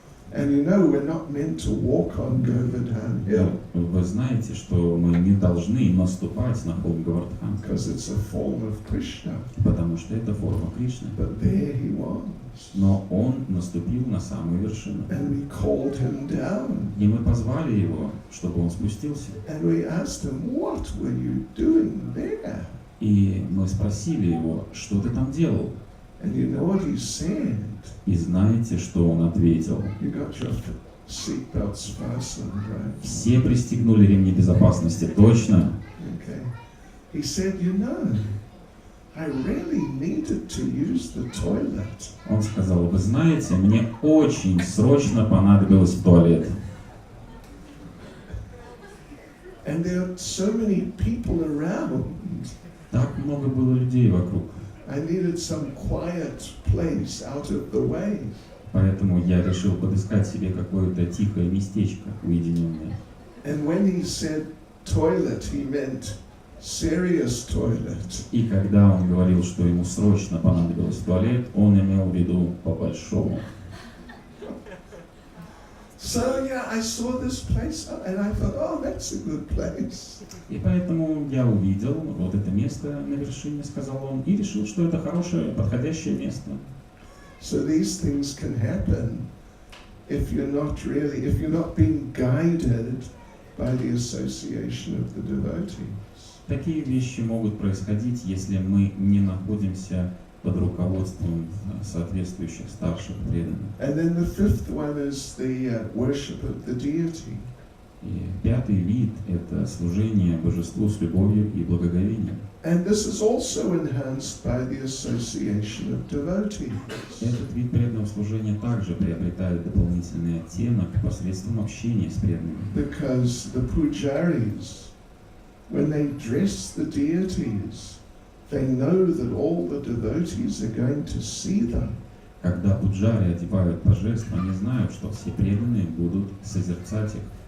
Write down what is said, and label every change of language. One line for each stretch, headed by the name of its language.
English: And you know we're not meant to walk on Govardhan Hill
Russian: Вы знаете, что мы не должны наступать на холм Говардхан,
English: because it's a form of Krishna.
Russian: потому что это форма Кришны.
English: But there he was.
Russian: Но он наступил на самую вершину.
English: And we called him down.
Russian: И мы позвали его, чтобы он спустился.
English: And we asked him, what were you doing there?
Russian: И мы спросили его, что ты там делал?
English: And you know what he said?
Russian: И знаете, что он ответил?
English: You got your seatbelts fastened, right?
Russian: Все пристегнули ремни безопасности, точно?
English: Okay. He said, you know, I really needed to use the toilet.
Russian: Он сказал, вы знаете, мне очень срочно понадобилось в туалет.
English: And there are so many people around.
Russian: Так много было людей вокруг.
English: I needed some quiet place out of the way.
Russian: Поэтому я решил подыскать себе какое-то тихое местечко, уединенное.
English: And when he said toilet, he meant serious toilet.
Russian: И когда он говорил, что ему срочно понадобилось в туалет, он имел в виду по-большому.
English: So yeah, I saw this place and I thought, oh, that's a good place.
Russian: И поэтому я увидел вот это место на вершине, сказал он, и решил, что это хорошее, подходящее место.
English: So these things can happen if you're not being guided by the association of the devotees.
Russian: Такие вещи могут происходить, если мы не находимся под руководством соответствующих старших преданных.
English: And then the fifth one is the worship of the deity.
Russian: И пятый вид – это служение божеству с любовью и благоговением.
English: And this is also enhanced by the association of devotees.
Russian: Этот вид преданного служения также приобретает дополнительный оттенок посредством общения с преданными.
English: Because the pujaris, when they dress the deities, they know that all the devotees are going to see them.
Russian: Когда пуджари одевают божеств, они знают, что все преданные будут созерцать их.